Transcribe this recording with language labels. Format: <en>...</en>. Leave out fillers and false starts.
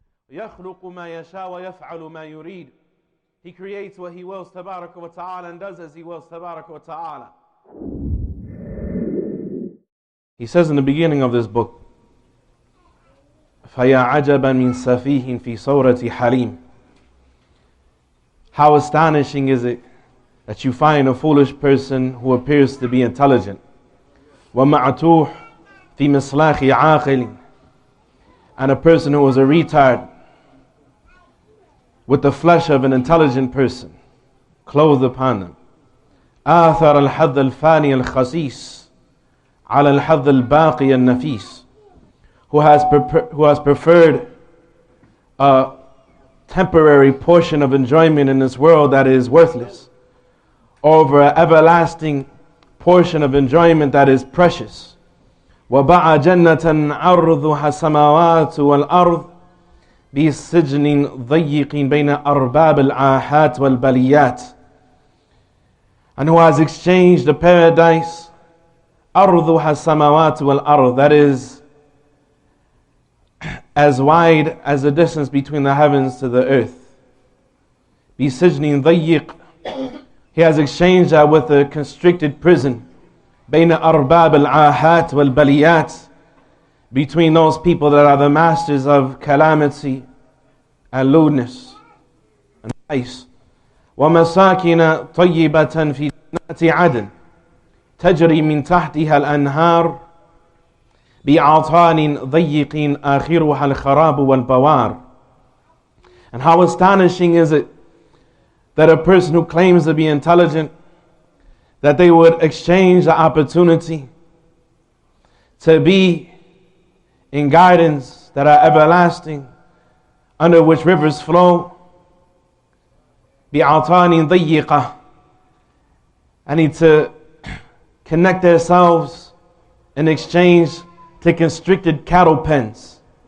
<ar>يخلق ما يشاء ويفعل ما يريد.</ar> <en>He creates what He wills, tabaraka wa ta'ala, and does as He wills, tabaraka wa ta'ala. He says in the beginning of this book,</en> <ar>فَيَا عَجَبًا مِنْ سَفِيهٍ فِي صَوْرَةِ حَلِيمٍ.</ar> <en>How astonishing is it that you find a foolish person who appears to be intelligent.</en> <ar>وَمَعْتُوحٍ فِي مِصْلَاخِ عَاقِلٍ.</ar> <en>And a person who is a retard with the flesh of an intelligent person clothed upon them.</en> <ar>آثر الحظ الفاني الخسيس على الحظ الباقي النفيس.</ar> <en>Who has preferred a temporary portion of enjoyment in this world that is worthless over an everlasting portion of enjoyment that is precious.</en> <ar>وَبَعَ جَنَّةً عَرْضُهَا السَّمَاوَاتُ وَالْأَرْضُ بِسِجْنٍ ضَيِّقٍ بَيْنَ أَرْبَابِ الْعَاهَاتِ وَالْبَلِيَّاتِ.</ar> <en>And who has exchanged the paradise</en> <ar>أَرْضُهَا السَّمَاوَاتُ وَالْأَرْضُ,</ar> <en>that is as wide as the distance between the heavens to the earth.</en> <ar>بِسِجْنٍ ضَيِّقٍ.</ar> <en>He has exchanged that with a constricted prison.</en> <ar>بين أرباب العاهات والبليات,</ar> <en>between those people that are the masters of calamity and lewdness and vice.</en> <ar>ومساكن طيبة في جنات عدن تجري من تحتها الأنهار بأعطان ضيق آخرها الخراب والبوار.</ar> <en>And how astonishing is it that a person who claims to be intelligent, that they would exchange the opportunity to be in gardens that are everlasting, under which rivers flow,</en> <ar>بِعَطَانٍ ضَيِّقَةٍ,</ar> <en>and need to connect themselves in exchange to constricted cattle pens.</en>